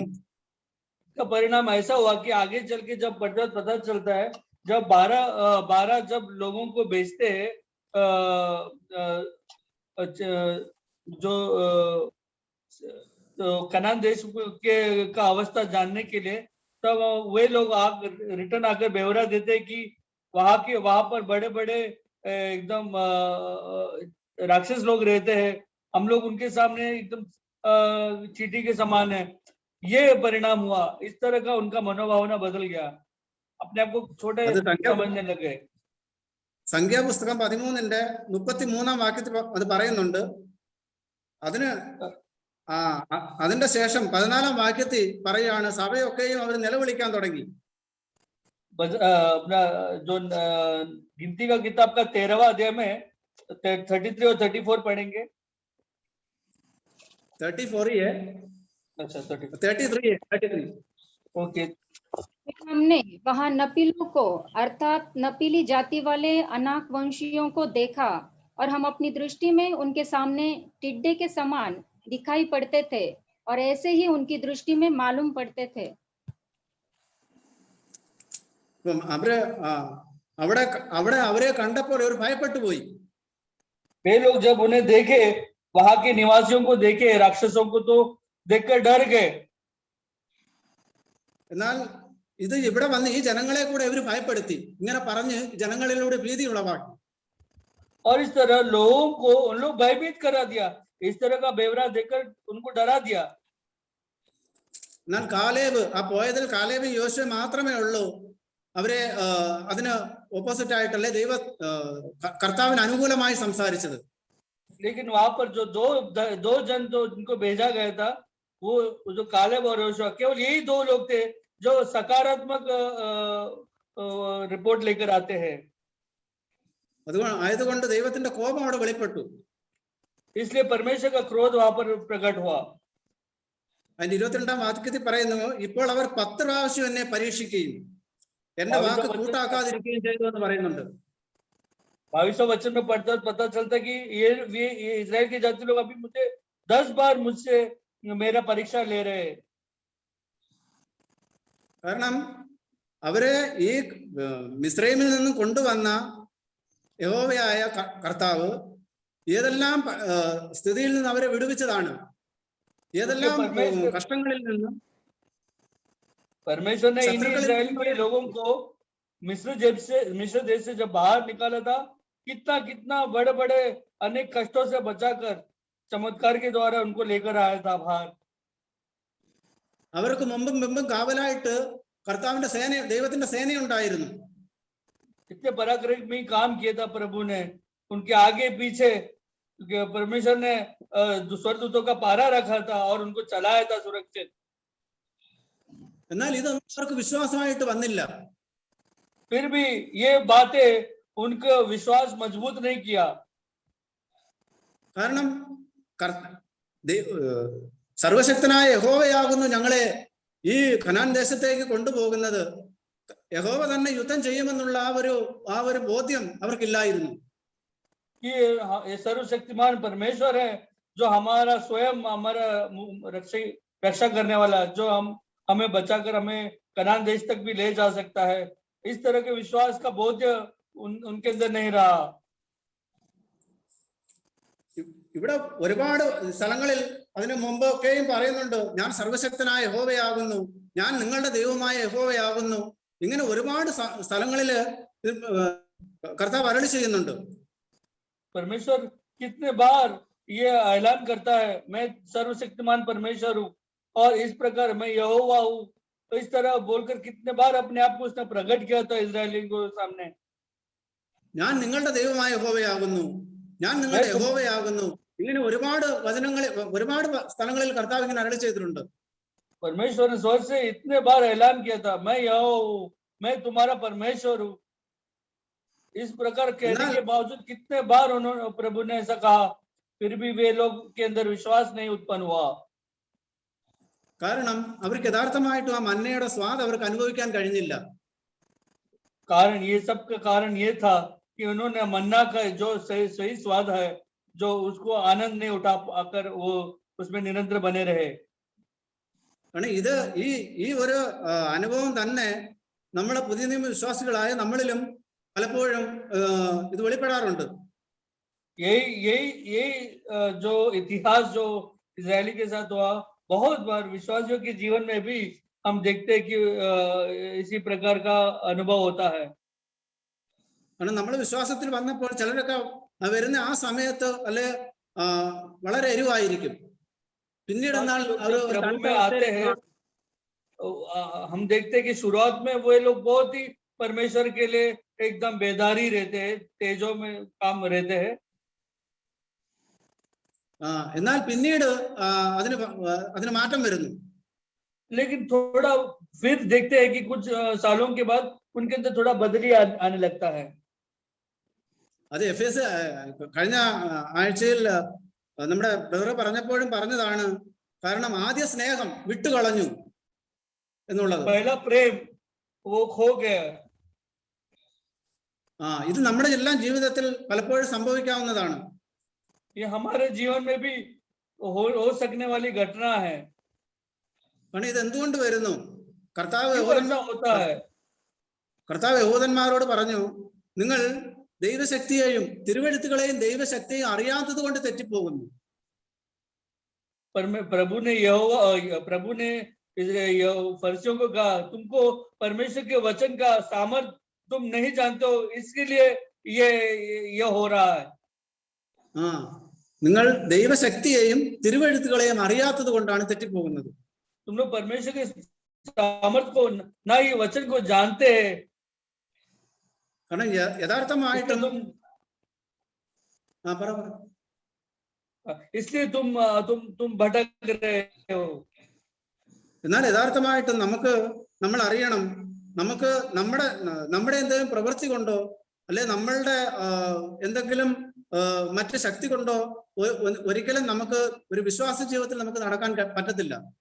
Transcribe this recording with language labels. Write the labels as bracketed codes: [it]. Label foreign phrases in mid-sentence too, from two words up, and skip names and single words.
[hi] परिणाम ऐसा हुआ कि आगे चल के जब पता चलता है जब 12 जब लोगों को भेजते हैं जो कनान देश के का अवस्था जानने के लिए, तब वे लोग रिटर्न आकर ब्यौरा देते कि वहां पर बड़े बड़े एकदम राक्षस लोग रहते हैं, हम लोग उनके सामने एकदम चींटी के समान है. ये परिणाम हुआ. इस तरह का उनका मनोभावना बदल गया, अपने आप को छोटे समझने लगे. [ml] സംഖ്യാപുസ്തകം 13-ന്റെ 33-ാം വാക്യത്തിൽ അത് പറയുന്നുണ്ട്. അതിന്റെ ശേഷം 14-ാം വാക്യത്തിൽ പറയുകയാണ്, സഭയൊക്കെയും അവർ നിലവിളിക്കാൻ തുടങ്ങി. [hi] जो गिनती का किताब का 13वां अध्याय में 33 और 34 पढ़ेंगे. 33 है. अच्छा 33 ओके. हमने वहां नपीलों को अर्थात नपीली जाति वाले अनाक वंशियों को देखा और हम अपनी दृष्टि में उनके सामने टिड्डे के समान दिखाई पड़ते थे और ऐसे ही उनकी दृष्टि में मालूम पड़ते थे. [ml] അവരെ കണ്ടപ്പോൾ അവർ ഭയപ്പെട്ടു പോയി. [hi] वे लोग जब उन्हें देखे, वहां के निवासियों को देखे, राक्षसों को तो देखकर डर गए. [ml] എന്നാൽ ഇത് ഇവിടെ വന്ന് ഈ ജനങ്ങളെ കൂടെ ഇവർ ഭയപ്പെടുത്തി, ഇങ്ങനെ പറഞ്ഞ് ജനങ്ങളിലൂടെ ഭീതി ഉളവാക്കി. [hi] और इस तरह लोगों को उन लोग भयभीत करा दिया, इस तरह का बेवरा देकर उनको डरा दिया. [ml] എന്നാൽ കാലേബ്, ആ പോയതിൽ കാലേബ് യോശുവ മാത്രമേ ഉള്ളൂ അവരെ അതിന് ഓപ്പോസിറ്റ് ആയിട്ടല്ലേ കർത്താവിന് അനുകൂലമായി സംസാരിച്ചത്. [hi] लेकिन वहां पर जो दो जन जो जिनको भेजा गया था, वो जो कालेब और योशुआ, केवल यही दो लोग थे जो सकारात्मक रिपोर्ट लेकर आते हैं. [ml] ആയതുകൊണ്ട് ദൈവത്തിന്റെ കോപം അവിടെ വെളിപ്പെട്ടു. [hi] इसलिए परमेश्वर का क्रोध वहां पर प्रकट हुआ. [ml] അതിന്റെ 22-ാം വാക്യത്തിൽ പറയുന്നു, ഇപ്പോൾ അവർ 10 പ്രാവശ്യം എന്നെ പരീക്ഷിക്കുകയും എന്റെ വാക്ക് കൂട്ടാക്കാതിരിക്കുകയും ചെയ്തു എന്ന് പറയുന്നുണ്ട്. [hi] 22वां वचन में पता चलता कि ये इजराइल के जाति लोग अभी मुझे 10 बार मुझसे मेरा परीक्षा ले रहे हैं. [ml] കാരണം അവരെ ഈ മിസ്രൈമിൽ നിന്നും കൊണ്ടുവന്ന യഹോവയായ കർത്താവ് ഏതെല്ലാം സ്ഥിതിയിൽ നിന്ന് അവരെ വിടുവിച്ചതാണ്, ഏതെല്ലാം കഷ്ടങ്ങളിൽ നിന്നും [hi] परमेश्वर ने इन इजराइल के लोगों को मिस्र देश से जब बाहर निकाला था, कितना बड़े बड़े अनेक कष्टों से बचाकर चमत्कार के द्वारा उनको लेकर आया था बाहर. [ml] അവർക്ക് മുമ്പും കാവലായിട്ട് കർത്താവിന്റെ സേന, ദൈവത്തിന്റെ സേന ഉണ്ടായിരുന്നു. [hi] इतने पराक्रमी काम किया था प्रभु ने, उनके आगे पीछे परमेश्वर ने स्वर्गदूतों का पारा रखा था और उनको चलाया था सुरक्षित. [ml] എന്നാൽ ഇതൊന്നും അവർക്ക് വിശ്വാസമായിട്ട് വന്നില്ല. [hi] फिर भी ये बातें उनका विश्वास मजबूत नहीं किया. [ml] കാരണം സർവശക്തനായ യഹോവയാകുന്നു ഞങ്ങളെ ഈ കനാൻ ദേശത്തേക്ക് കൊണ്ടുപോകുന്നത്, യഹോവ തന്നെ യുദ്ധം ചെയ്യുമെന്നുള്ള ആ ഒരു ബോധ്യം അവർക്കില്ലായിരുന്നു. [hi] ये सर्वशक्तिमान परमेश्वर है जो हमारा स्वयं हमारा रक्षा करने वाला, जो हमें बचाकर हमें कनान देश तक भी ले जा सकता है. इस तरह के विश्वास का बोध उनके अंदर नहीं रहा. [ml] ഇവിടെ ഒരുപാട് സ്ഥലങ്ങളിൽ അതിനു മുമ്പൊക്കെയും പറയുന്നുണ്ട്, ഞാൻ സർവശക്തനായ യഹോവയാകുന്നു, ഞാൻ നിങ്ങളുടെ ദൈവമായ യഹോവയാകുന്നു. ഇങ്ങനെ ഒരുപാട് സ്ഥലങ്ങളില് കർത്താവ് അരുളി ചെയ്യുന്നുണ്ട്. [hi] परमेश्वर कितने बार ये ऐलान करता है, मैं सर्वशक्तिमान परमेश्वर हूँ और इस प्रकार मैं यहोवा हूँ. तो इस तरह बोलकर कितने बार अपने आप को उसने प्रकट किया था इजरायली को सामने. [ml] ഞാൻ നിങ്ങളുടെ ദൈവമായ യഹോവയാകുന്നു, ഞാൻ നിങ്ങളുടെ യഹോവയാകുന്നു. ഇങ്ങനെ ഒരുപാട് വചനങ്ങളിൽ ഒരുപാട് സ്ഥലങ്ങളിൽ കർത്താവ് ഇങ്ങനെ അരുളി ചെയ്തിട്ടുണ്ട്. [hi] परमेश्वर ने स्वर्ग से इतने बार ऐलान किया था, मैं यहोवा हूँ, मैं तुम्हारा परमेश्वर हूँ. इस प्रकार कहने के बावजूद कितने बार उन्होंने प्रभु ने ऐसा कहा, फिर भी वे लोग के अंदर विश्वास नहीं उत्पन्न हुआ. [ml] കാരണം അവർക്ക് യഥാർത്ഥമായിട്ടും ആ മന്നയുടെ സ്വാദ് അവർക്ക് അനുഭവിക്കാൻ കഴിഞ്ഞില്ല. [hi] कारण ये सब का कारण ये था कि उन्होंने मन्ना का जो सही स्वाद है, जो उसको आनंद नहीं उठा पाकर वो उसमें निरंतर बने रहे. [ml] കാരണം ഇത് ഈ ഒരു അനുഭവം തന്നെ നമ്മളെ പുതിയ നിയമ വിശ്വാസികളായ നമ്മളിലും പലപ്പോഴും ഇത് വെളിപ്പെടാറുണ്ട്. [hi] यही जो इतिहास जो इजरायली के साथ हुआ, बहुत बार विश्वासियों के जीवन में भी हम देखते हैं कि इसी प्रकार का अनुभव होता है. [ml] കാരണം നമ്മൾ വിശ്വാസത്തിൽ വന്നപ്പോൾ ചിലരൊക്കെ വരുന്ന ആ സമയത്ത് അല്ലെ വളരെ എരിവായിരിക്കും. പിന്നീട് എന്നാൽ [hi] हम देखते हैं कि शुरुआत में वो लोग बहुत ही परमेश्वर के लिए एकदम बेदारी रहते हैं, तेजों में काम रहते हैं. [ml] എന്നാൽ പിന്നീട് അതിന് മാറ്റം വരുന്നു. [hi] लेकिन थोड़ा फिर देखते हैं कि कुछ सालों के बाद उनके अंदर थोड़ा बदली आने लगता है. [ml] അത് എഫേസ് കഴിഞ്ഞ ആഴ്ചയിൽ നമ്മുടെ ബ്രദർ പറഞ്ഞപ്പോഴും പറഞ്ഞതാണ്. കാരണം ആദ്യ സ്നേഹം വിട്ടുകളഞ്ഞു എന്നുള്ളത്. [hi] पहला प्रेम वो खो गया. [ml] ഇത് നമ്മുടെ എല്ലാം ജീവിതത്തിൽ പലപ്പോഴും സംഭവിക്കാവുന്നതാണ്. [hi] ये हमारे जीवन में भी हो सकने वाली घटना है. [ml] കാരണം ഇത് എന്തുകൊണ്ട് വരുന്നു? കർത്താവ് യഹൂദന്മാരോട് പറഞ്ഞു, നിങ്ങൾ ദൈവശക്തിയെയും തിരുവെഴുത്തുകളെയും ദൈവശക്തിയെയും അറിയാത്തത് കൊണ്ട് തെറ്റിപ്പോകുന്നു. [hi] प्रभु ने फरिसियों को कहा, तुमको परमेश्वर के वचन का सामर्थ तुम नहीं जानते हो, इसके लिए ये हो रहा है. [ml] നിങ്ങൾ ദൈവശക്തിയെയും തിരുവെഴുത്തുകളെയും അറിയാത്തത് കൊണ്ടാണ് തെറ്റിപ്പോകുന്നത്. [hi] तुम लोग परमेश्वर के सामर्थ को ना ही वचन को जानते हैं, [ml] കാരണം യഥാർത്ഥമായിട്ടും [hi] इसलिए तुम भटक रहे हो. [ml] എന്നാൽ യഥാർത്ഥമായിട്ടും നമ്മൾ അറിയണം, നമുക്ക് നമ്മുടെ എന്തെങ്കിലും പ്രവൃത്തി കൊണ്ടോ അല്ലെ നമ്മളുടെ എന്തെങ്കിലും മറ്റ് ശക്തി കൊണ്ടോ ഒരിക്കലും നമുക്ക് ഒരു വിശ്വാസ ജീവിതത്തിൽ നമുക്ക് നടക്കാൻ പറ്റത്തില്ല.